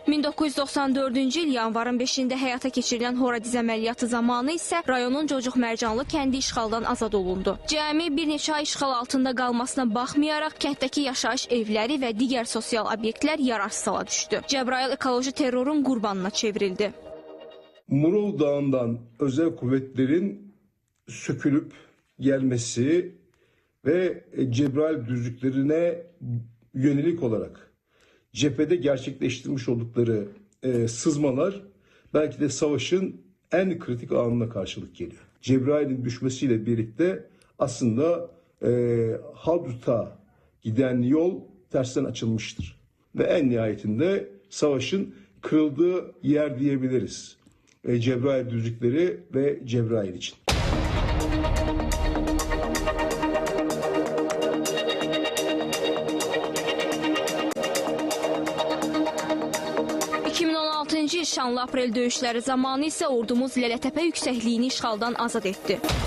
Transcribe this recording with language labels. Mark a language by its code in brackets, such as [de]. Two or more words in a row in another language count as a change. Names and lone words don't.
[az] 1994-cü il yanvarın 5-də həyata keçirilən Horadiz əməliyyatı zamanı isə rayonun Cocuq Mərcanlı kəndi işğaldan azad olundu. Cəmi bir neçə ay işğal altında qalmasına baxmayaraq kənddəki yaşayış evləri və digər sosial obyektlər yararsız hala düşdü. Cəbrayıl ekoloji terrorun qurbanına çevrildi. [tr] Murul Dağı'ndan özel kuvvetlerin sökülüp gelmesi ve Cebrail düzlüklerine yönelik olarak cephede gerçekleştirmiş oldukları sızmalar belki de savaşın en kritik anına karşılık geliyor. Cebrail'in düşmesiyle birlikte aslında Hadut'a giden yol tersten açılmıştır. Ve en nihayetinde savaşın kırıldığı yer diyebiliriz. Cebrail düzlükleri ve Cebrail için. [az] Il şanlı aprel döyüşləri zamanı isə ordumuz Lələtəpə yüksəkliyini işğaldan azad etdi.